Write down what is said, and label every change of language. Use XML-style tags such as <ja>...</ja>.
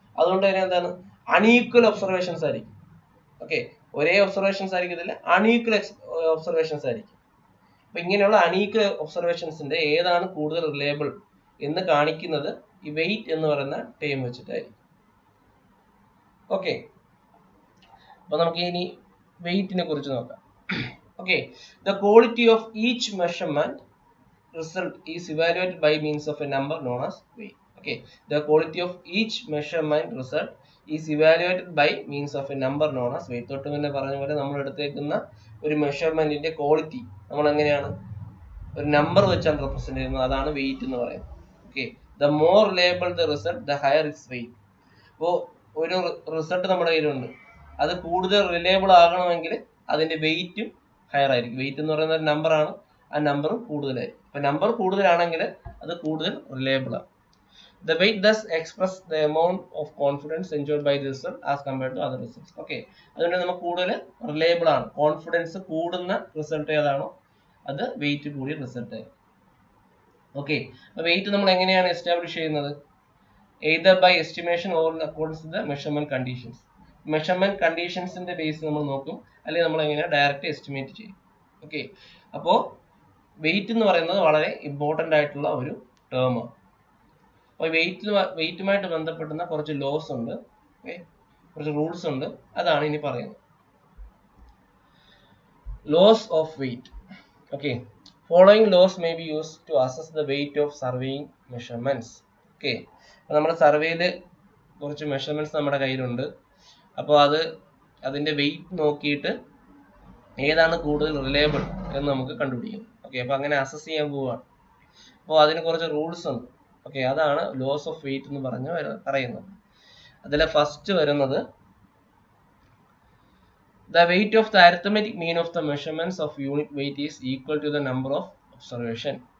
<ml>അതുകൊണ്ട് തന്നെ എന്താണ് അൺഈക്വൽ ഒബ്സർവേഷൻസ് ആയിരിക്കും. ഓക്കെ, ഒരേ ഒബ്സർവേഷൻസ് ആയിരിക്കത്തില്ല, അൺഈക്വൽ ഒബ്സർവേഷൻസ് ആയിരിക്കും. അപ്പൊ ഇങ്ങനെയുള്ള അൺഈക്വൽ ഒബ്സർവേഷൻസിന്റെ ഏതാണ് കൂടുതൽ റിലയബിൾ എന്ന് കാണിക്കുന്നത് ഈ വെയിറ്റ് എന്ന് പറയുന്ന ടേം വെച്ചിട്ടായിരിക്കും. ഓക്കെ, അപ്പൊ നമുക്ക് ഇനി വെയിറ്റിനെ കുറിച്ച് നോക്കാം.</ml> <en>Okay, the quality of each measurement result is evaluated by means of a number known as weight. Okay, the quality of each measurement result is evaluated by means of a number known as weight.</en> <ml>തൊട്ട് മുന്നേ പറഞ്ഞ പോലെ നമ്മൾ എടുത്തേക്കുന്ന ഒരു മെഷർമെന്റിന്റെ quality നമ്മൾ എങ്ങനെയാണ് ഒരു number വെച്ചാണ് റെപ്രസെന്റ് ചെയ്യുന്നത്, അതാണ് വെയിറ്റ് എന്ന് പറയുന്നത്. Okay,</ml> <en>The more reliable the result the higher its weight.</en> <ml>അപ്പോൾ ഒരു റിസൾട്ട് നമ്മുടെ കയ്യിലുണ്ട്, അത് കൂടുതൽ റിലയബിൾ ആകണമെങ്കിൽ അതിന്റെ വെയിറ്റും ഹയർ ആയിരിക്കും. വെയിറ്റ് എന്ന് പറയുന്ന ഒരു നമ്പറാണ്, ആ നമ്പറും കൂടുതലായിരിക്കും. അപ്പൊ നമ്പർ കൂടുതലാണെങ്കിൽ അത് കൂടുതൽ റിലയബിൾ ആണ്.</ml> <en>The weight thus express the amount of confidence enjoyed by the result as compared to other results.</en> <ml>Okay, അതുകൊണ്ട് നമുക്ക് കൂടുതൽ റിലയബിൾ ആണ്, കോൺഫിഡൻസ് കൂടുന്ന റിസൾട്ട് ഏതാണോ അത് വെയിറ്റ് കൂടിയ റിസൾട്ട് ആയിരിക്കും. ഓക്കെ, അപ്പൊ വെയിറ്റ് നമ്മൾ എങ്ങനെയാണ് എസ്റ്റാബ്ലിഷ് ചെയ്യുന്നത്?</ml> <en>either by estimation or in accordance with the measurement conditions.</en> <ml>Measurement കണ്ടീഷൻസിന്റെ base നമ്മൾ നോക്കും, അല്ലെങ്കിൽ നമ്മൾ എങ്ങനെ ഡയറക്റ്റ് എസ്റ്റിമേറ്റ് ചെയ്യും. ഓക്കെ, അപ്പോൾ വെയിറ്റ് എന്ന് പറയുന്നത് വളരെ ഇമ്പോർട്ടൻ്റ് ആയിട്ടുള്ള ഒരു ടേമാണ്. അപ്പോൾ വെയിറ്റുമായിട്ട് ബന്ധപ്പെടുന്ന കുറച്ച് ലോസ് ഉണ്ട്, കുറച്ച് റൂൾസ് ഉണ്ട്, അതാണ് ഇനി പറയുന്നത്.</ml> <en>Laws of weight. Okay, following laws may be used to assess the weight of surveying measurements.</en> <ml>Okay, അപ്പോൾ നമ്മുടെ സർവേയിൽ കുറച്ച് മെഷർമെന്റ്സ് നമ്മുടെ കയ്യിലുണ്ട്. അപ്പോൾ അതിന്റെ വെയിറ്റ് നോക്കിയിട്ട് ഏതാണ് കൂടുതൽ റിലയബിൾ എന്ന് നമുക്ക് കണ്ടുപിടിക്കാം. ഓക്കെ, അപ്പോൾ അങ്ങനെ അസസ് ചെയ്യാൻ പോവുകയാണ്. അപ്പോൾ അതിന് കുറച്ച് റൂൾസ് ഉണ്ട്. ഓക്കെ, അതാണ് ലോസ് ഓഫ് വെയിറ്റ് എന്ന് പറയുന്നത്. അതിലെ ഫസ്റ്റ് വരുന്നത്</ml> <en>the weight of the arithmetic mean of the measurements of unit weight is equal to the number of observation.</en>